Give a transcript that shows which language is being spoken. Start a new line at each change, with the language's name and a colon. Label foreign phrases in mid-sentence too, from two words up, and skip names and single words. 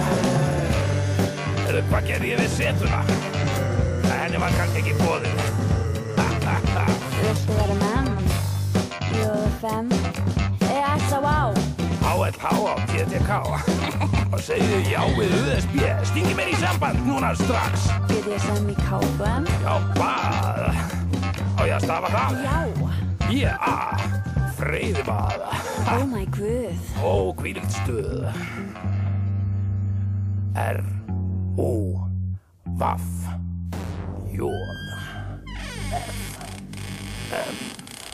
Icelandic: Hvað gerði ég við setuna? Henni var kannski ekki boðið. Viltu vera menn? J-F-M E-S-A-V HLH á TTK. Og segðu já við USB. Stingi mér í samband núna strax. BDSM í KFM Já, bað. Á ég að stafa það? Já B-A. Freyðibað.
English: Oh my guð
Icelandic: Ó, hvílíkt stuð. R-O-V-J-F-M